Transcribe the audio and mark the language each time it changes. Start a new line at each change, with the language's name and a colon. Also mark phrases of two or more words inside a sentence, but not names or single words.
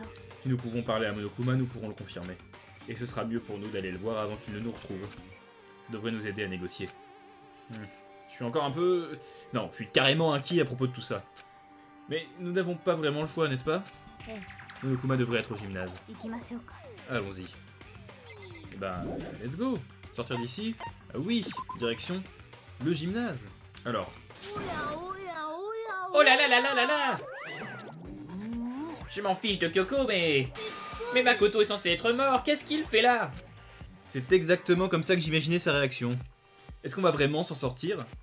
French: Si nous pouvons parler à Monokuma, nous pourrons le confirmer. Et ce sera mieux pour nous d'aller le voir avant qu'il ne nous retrouve. Ça devrait nous aider à négocier. Je suis encore un peu... Non, je suis carrément inquiet à propos de tout ça. Mais nous n'avons pas vraiment le choix, n'est-ce pas?
Japanese: ええ
French: Monokuma devrait être au gymnase.
Japanese: 行きましょうか
French: Allons-y. Eh ben,
English: let's go.
French: Sortir d'ici? Ah oui, direction le gymnase. Alors. Oh là là là là là là! Je m'en fiche de Kyoko, mais... Mais Makoto est censé être mort, qu'est-ce qu'il fait là? C'est exactement comme ça que j'imaginais sa réaction. Est-ce qu'on va vraiment s'en sortir?